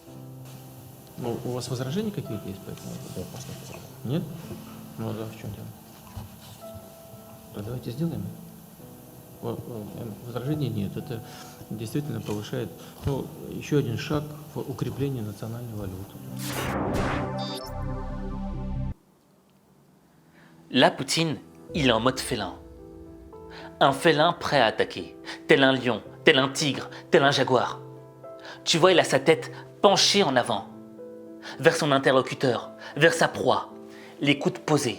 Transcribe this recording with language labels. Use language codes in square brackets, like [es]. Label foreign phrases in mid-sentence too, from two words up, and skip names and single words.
[ru] Ну, у вас возражения какие-то есть по этому? Нет, у нас нет возражений. Нет? Ну да, в чем дело? То давайте сделаем. Возражений нет. Это действительно повышает, ну, еще один шаг в укреплении национальной валюты. [fr] Là, Poutine, il est en mode félin. Un félin prêt à attaquer, tel un lion, tel un tigre, tel un jaguar. Tu vois, il a sa tête penchée en avant, vers son interlocuteur, vers sa proie, les coudes posés.